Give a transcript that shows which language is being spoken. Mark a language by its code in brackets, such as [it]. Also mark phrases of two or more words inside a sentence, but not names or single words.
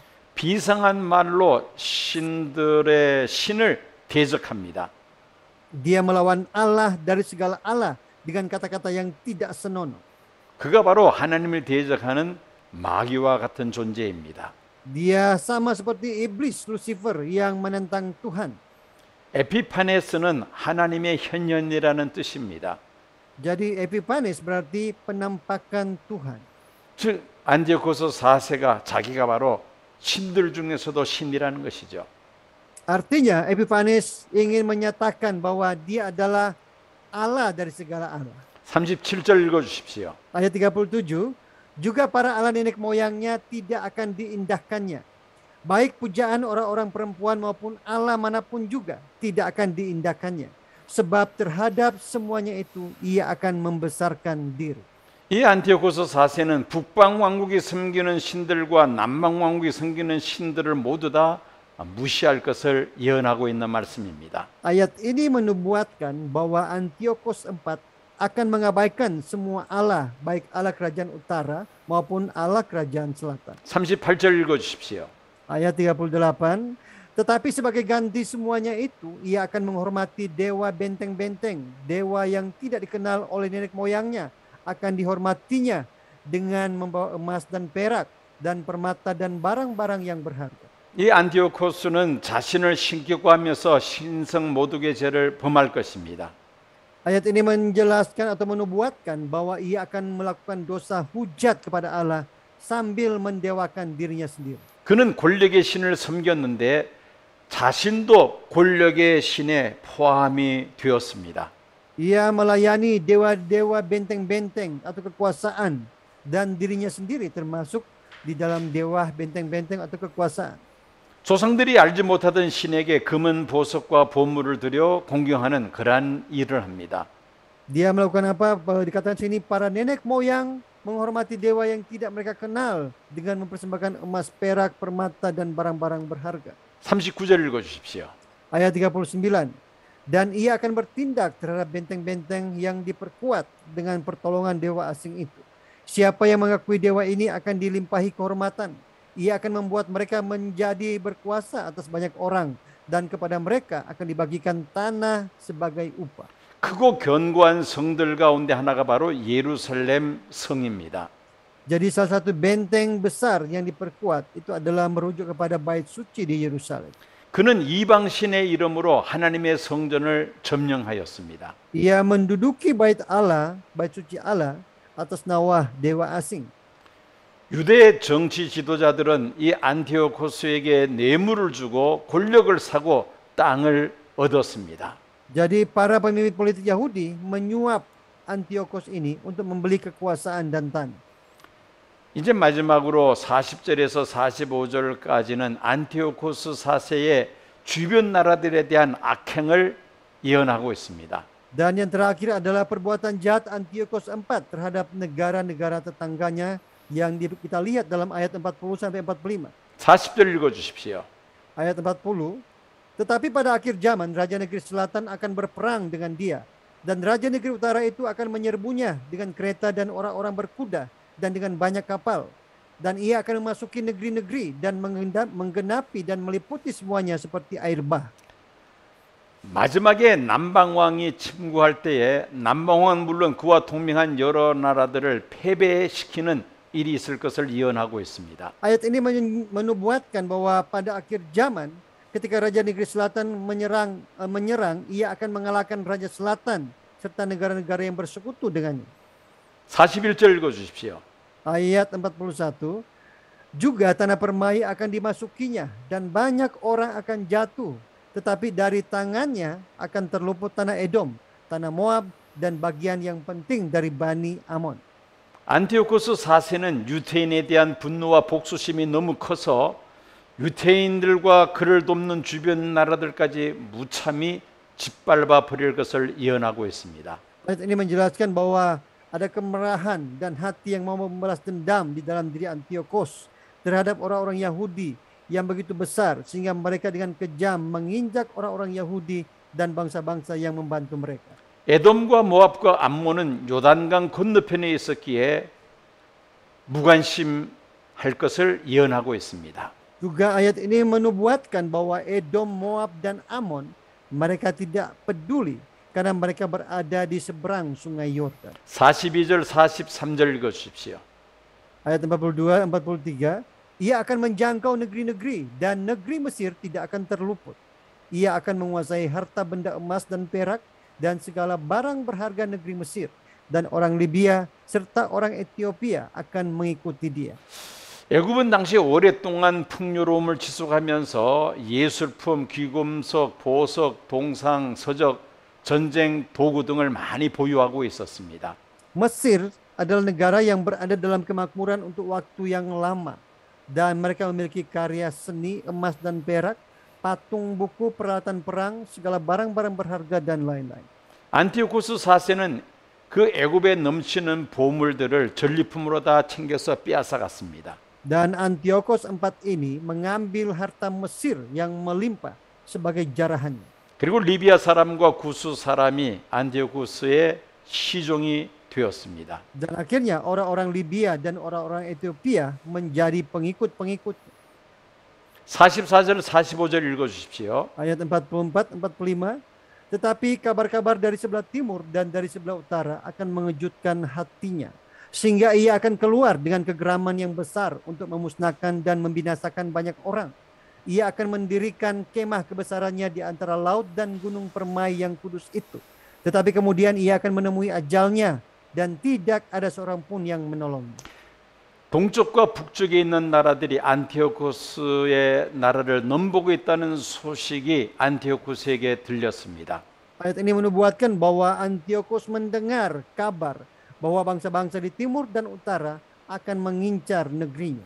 [ko] 비상한 말로 신들의 신을 대적합니다. [id] Dia melawan Allah dari segala Allah dengan kata-kata yang tidak senonoh. [ko] 그가 바로 하나님을 대적하는 마귀와 같은 존재입니다. [id] Dia sama seperti iblis Lucifer yang menentang Tuhan. [ko] 에피파네스는 하나님의 현현이라는 뜻입니다. [id] Jadi Epiphanes berarti penampakan Tuhan. [ko] 즉 안디오코스 4세가 자기가 바로 신들 중에서도 신이라는 것이죠. [id] Artinya Epiphanes ingin menyatakan bahwa dia adalah Allah dari segala Allah. [ko] 37절 읽어주십시오. [id] Ayat 37, juga para Allah nenek moyangnya tidak akan diindahkannya. Baik pujaan orang-orang perempuan maupun Allah manapun juga tidak akan diindahkannya. Sebab terhadap semuanya itu ia akan membesarkan diri. [ko] 이 안티오코스 4세는 북방 왕국이 섬기는 신들과 남방 왕국이 섬기는 신들을 모두 다 무시할 것을 예언하고 있는 말씀입니다. [id] Ayat ini menubuatkan bahwa Antiochus IV akan mengabaikan semua Allah, baik Allah kerajaan utara maupun Allah kerajaan selatan. [ko] 38절 읽어주십시오. [id] Ayat 38, tetapi sebagai ganti semuanya itu, ia akan menghormati dewa benteng-benteng, dewa yang tidak dikenal oleh nenek moyangnya, akan dihormatinya dengan membawa emas dan perak, dan permata dan barang-barang yang berharga. [ko] 이 안티오코스는 자신을 신격화하면서 신성 모독의 죄를 범할 것입니다. [id] Ayat ini menjelaskan atau menubuatkan bahwa ia akan melakukan dosa hujat kepada Allah sambil mendewakan dirinya sendiri. [ko] 그는 권력의 신을 섬겼는데 자신도 권력의 신에 포함이 되었습니다. [id] Ia melayani dewa-dewa benteng-benteng atau kekuasaan dan dirinya sendiri termasuk di dalam dewa benteng-benteng atau kekuasaan. [ko] 조상들이 알지 못하던 신에게 금은 보석과 보물을 드려 공경하는 그러한 일을 합니다. [id] Dia melakukan apa? Dikatakan sini para nenek moyang menghormati dewa yang tidak mereka kenal dengan mempersembahkan emas, perak, permata dan barang-barang berharga. 39절 읽어주십시오. Ayat 39. Dan ia akan bertindak terhadap benteng-benteng yang diperkuat dengan pertolongan dewa asing itu. Siapa yang mengakui dewa ini akan dilimpahi kehormatan. Ia akan membuat mereka menjadi berkuasa atas banyak orang. Dan kepada mereka akan dibagikan tanah sebagai upah. [ko] 크고 견고한 성들 가운데 하나가 바로 예루살렘 성입니다. [id] Jadi salah satu benteng besar yang diperkuat itu adalah merujuk kepada bait suci di Yerusalem. [ko] 그는 이방 신의 이름으로 하나님의 성전을 점령하였습니다. [id] Ia menduduki bait Allah, bait suci Allah atas nama dewa asing. [ko] 유대 정치 지도자들은 이 안티오코스에게 뇌물을 주고 권력을 사고 땅을 얻었습니다. [id] Jadi para pemimpin politik Yahudi menyuap Antiochus ini untuk membeli kekuasaan dan tanah. [ko] 이제 마지막으로 40절에서 45절까지는 안티오코스 4세의 주변 나라들에 대한 악행을 예언하고 있습니다. [id] Dan yang terakhir adalah perbuatan jahat Antiochus IV terhadap negara-negara tetangganya yang kita lihat dalam ayat 40 sampai 45. [ko] 40절 읽어주십시오. [id] Ayat 40. Tetapi pada akhir zaman Raja Negeri Selatan akan berperang dengan dia. Dan Raja Negeri Utara itu akan menyerbunya dengan kereta dan orang-orang berkuda dan dengan banyak kapal. Dan ia akan memasuki negeri-negeri dan menggenapi dan meliputi semuanya seperti air bah. [ko] 마지막에 남방왕이 침공할 때에 남방왕은 물론 그와 동맹한 여러 나라들을 패배시키는 일이 있을 것을 예언하고 있습니다. [id] Ayat ini menubuatkan bahwa pada akhir zaman ketika Raja Negeri Selatan menyerang, ia akan mengalahkan Raja Selatan serta negara-negara yang bersekutu dengannya. [ko] 41절 읽어주십시오. [id] Ayat 41. Juga tanah permai akan dimasukinya dan banyak orang akan jatuh. Tetapi dari tangannya akan terluput tanah Edom, tanah Moab dan bagian yang penting dari Bani Amon. [ko] 안티오코스 4세는 유태인에 대한 분노와 복수심이 너무 커서 유태인들과 그를 돕는 주변 나라들까지 무참히 짓밟아 버릴 것을 예언하고 있습니다. [id] Ayat ini menjelaskan bahwa ada kemarahan dan hati yang mau membalas dendam di dalam diri Antiochus terhadap orang-orang Yahudi yang begitu besar sehingga mereka dengan kejam menginjak orang-orang Yahudi dan bangsa-bangsa yang membantu mereka. [ko] 에돔과 모압과 암몬은 요단강 건너편에 있었기에 무관심할 것을 예언하고 있습니다. [id] Juga ayat ini menubuatkan bahwa Edom, Moab, dan Amon mereka tidak peduli karena mereka berada di seberang sungai Yordan. [ko] 42절 43절 읽어주십시오. [id] Ayat 42, 43, ia akan menjangkau negeri-negeri dan negeri Mesir tidak akan terluput. Ia akan menguasai harta benda emas dan perak dan segala barang berharga negeri Mesir. Dan orang Libya serta orang Ethiopia akan mengikuti dia. [ko] 애굽은 당시 오랫동안 풍요로움을 지속하면서 예술품, 귀금속, 보석, 동상, 서적, 전쟁 도구 등을 많이 보유하고 있었습니다. [id] Mesir adalah negara yang berada dalam kemakmuran untuk waktu yang lama. Dan mereka memiliki karya seni, emas dan perak, patung buku, peralatan perang, segala barang-barang berharga dan lain-lain. [ko] 안티오코스 4세는 그 애굽에 넘치는 보물들을 전리품으로 다 챙겨서 빼앗아갔습니다. [id] Dan Antiochus IV ini mengambil harta Mesir yang melimpah sebagai jarahannya. [ko] 그리고 리비아 사람과 구스 사람이 안티오코스의 시종이 되었습니다. [id] Dan akhirnya orang-orang Libya dan orang-orang Ethiopia menjadi pengikut-pengikut. [ko] 44절 45절 읽어주십시오. [id] Ayat 44, 45. Tetapi kabar-kabar dari sebelah timur dan dari sebelah utara akan mengejutkan hatinya. Sehingga ia akan keluar dengan kegeraman yang besar untuk memusnahkan dan membinasakan banyak orang. Ia akan mendirikan kemah kebesarannya di antara laut dan gunung permai yang kudus itu. Tetapi kemudian ia akan menemui ajalnya dan tidak ada seorang pun yang menolongnya. [ko] 동쪽과 북쪽에 있는 나라들이 안티오코스의 나라를 넘보고 있다는 소식이 안티오코스에게 들렸습니다. [id] Ayat ini menubuatkan bahwa Antiochus mendengar kabar bahwa bangsa-bangsa di timur dan utara akan mengincar negerinya.